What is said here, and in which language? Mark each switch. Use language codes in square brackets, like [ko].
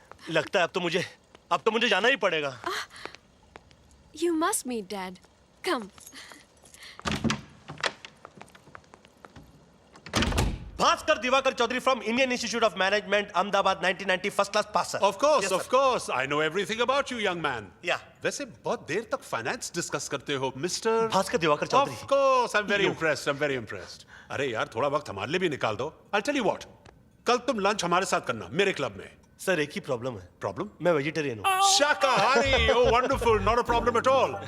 [hi] लगता है अब तो मुझे जाना ही पड़ेगा। [en] You must meet dad, come. Bhaskar Divakar Chaudhary from Indian Institute of Management, Ahmedabad, 1990, first class pass. Of course, I know everything about you, young man. Yeah. [hi] वैसे बहुत देर तक फाइनेंस डिस्कस करते हो, mister Bhaskar Diwakar Chaudhary. [en] Of course, I'm very impressed. [hi] अरे यार, थोड़ा वक्त हमारे लिए भी निकाल दो। [en] I'll tell you what, [hi] कल तुम लंच हमारे साथ करना, मेरे क्लब में। सर, एक ही प्रॉब्लम है। प्रॉब्लम? मैं वेजिटेरियन हूँ। [en] शाकाहारी, oh wonderful, not a problem at all.